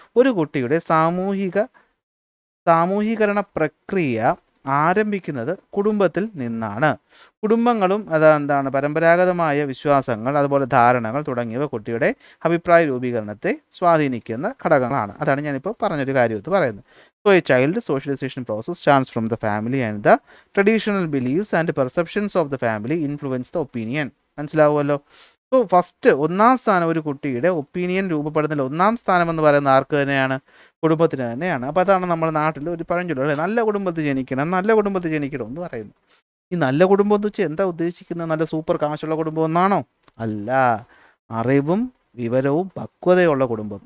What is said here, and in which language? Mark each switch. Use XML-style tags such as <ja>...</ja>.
<ml>ഒരു കുട്ടിയുടെ സാമൂഹീകരണ പ്രക്രിയ ആരംഭിക്കുന്നത് കുടുംബത്തിൽ നിന്നാണ്. കുടുംബങ്ങളും അതെന്താണ് പരമ്പരാഗതമായ വിശ്വാസങ്ങൾ, അതുപോലെ ധാരണകൾ തുടങ്ങിയവ കുട്ടിയുടെ അഭിപ്രായ രൂപീകരണത്തെ സ്വാധീനിക്കുന്ന ഘടകങ്ങളാണ്. അതാണ് ഞാനിപ്പോൾ പറഞ്ഞൊരു കാര്യമെന്ന് പറയുന്നത്.</ml> <en>So a child socialization process starts from the family and the traditional beliefs and perceptions of the family influence the opinion.</en> <ml>മനസ്സിലാവുമല്ലോ.</ml> <en>so first</en> <ml>ഒന്നാം സ്ഥാനം ഒരു കുട്ടിയുടെ ഒപ്പീനിയൻ രൂപപ്പെടുന്നതിൽ ഒന്നാം സ്ഥാനം എന്ന് പറയുന്നത് ആർക്ക് തന്നെയാണ്? കുടുംബത്തിന് തന്നെയാണ്. അപ്പോൾ അതാണ് നമ്മുടെ നാട്ടിൽ ഒരു പഴഞ്ചൊല്ല്, അല്ലേ? നല്ല കുടുംബത്തിൽ ജനിക്കണം, നല്ല കുടുംബത്തിൽ ജനിക്കണം എന്ന് പറയുന്നു. ഈ നല്ല കുടുംബം എന്ന് വെച്ചാൽ എന്താ ഉദ്ദേശിക്കുന്നത്? നല്ല സൂപ്പർ കാശുള്ള കുടുംബം എന്നാണോ? അല്ല. അറിവും വിവരവും പക്വതയുള്ള കുടുംബം.</ml>